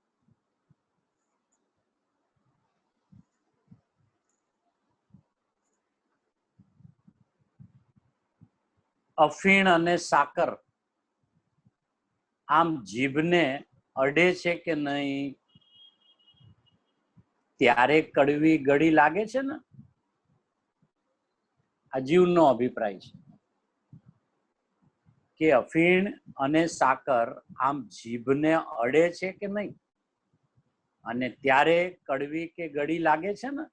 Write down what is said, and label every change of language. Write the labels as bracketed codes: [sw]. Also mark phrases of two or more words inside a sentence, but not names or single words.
[gu] અફીણ અને સાકર આમ જીભને અડે છે કે નહીં ત્યારે કડવી ગળી લાગે છે ને। આ જીવનો અભિપ્રાય છે કે અફીણ અને સાકર આમ જીભને અડે છે કે નહીં અને ત્યારે કડવી કે ગળી લાગે છે ને।